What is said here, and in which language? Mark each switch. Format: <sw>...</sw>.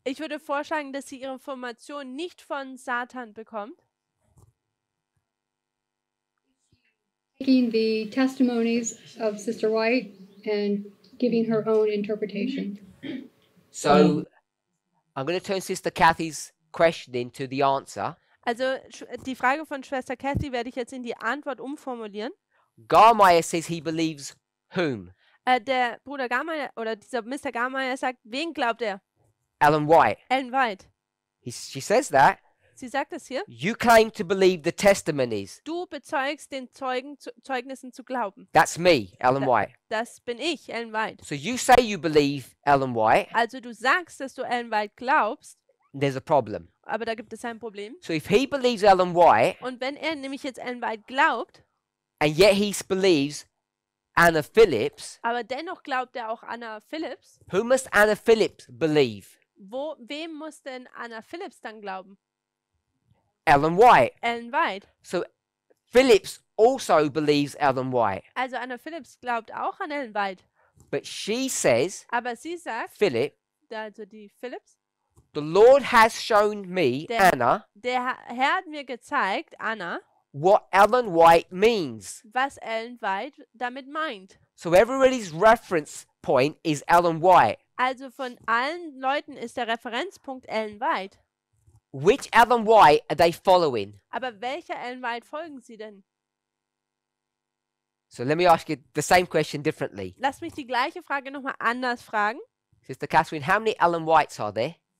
<de>Ich würde vorschlagen, dass sie ihre Informationen nicht von Satan bekommt,</de> <en>taking the testimonies of Sister White and giving her own interpretation. So I'm going to turn Sister Kathy's question into the answer.</en> <de>Also die Frage von Schwester Kathy werde ich jetzt in die Antwort umformulieren.</de> <en>Garmeyer says he believes whom?</en> <de>Der Bruder Garmeyer oder dieser Mr. Garmeyer sagt, wen glaubt er?</de> <en>Ellen White.</en> <de>Ellen White.</de> <en>She says that.</en> <de>Sie sagt es hier.</de> <en>You claim to believe the testimonies.</en> <de>Du bezeugst den Zeugnissen zu glauben.</de> <en>That's me, Ellen White.</en> <de>Das bin ich, Ellen White.</de> <en>So you say you believe Ellen White.</en> <de>Also du sagst, dass du Ellen White glaubst,</de> <en>There's a problem.</en> <de>aber da gibt es ein Problem.</de> <en>So if he believes Ellen White,</en> <de>Und wenn er nämlich jetzt Ellen White glaubt,</de> <en>and yet he believes Anna Phillips,</en> <de>aber dennoch glaubt er auch Anna Phillips,</de> <en>who must Anna Phillips believe?</en> <de>wem muss denn Anna Phillips dann glauben?</de> <en>Ellen White.</en> <de>Ellen White.</de> <en>So Phillips also believes Ellen White.</en> <de>Also Anna Phillips glaubt auch an Ellen White.</de> <en>But she says,</en> <de>Aber sie sagt,</de> <en>Philip,</en> <de>also die Phillips,</de> <en>the Lord has shown me, Anna,</en> <de>der Herr hat mir gezeigt, Anna,</de> <en>what Ellen White means.</en> <de>was Ellen White damit meint.</de> <en>So everybody's reference point is Ellen White.</en> <de>Also von allen Leuten ist der Referenzpunkt Ellen White.</de> <en>Which Ellen White are they following?</en> <de>Aber welcher Ellen White folgen sie denn?</de> <en>So let me ask you the same question differently.</en> <de>Lass mich die gleiche Frage nochmal anders fragen.</de> <en>Sister Catherine, how many Ellen Whites are there?</en>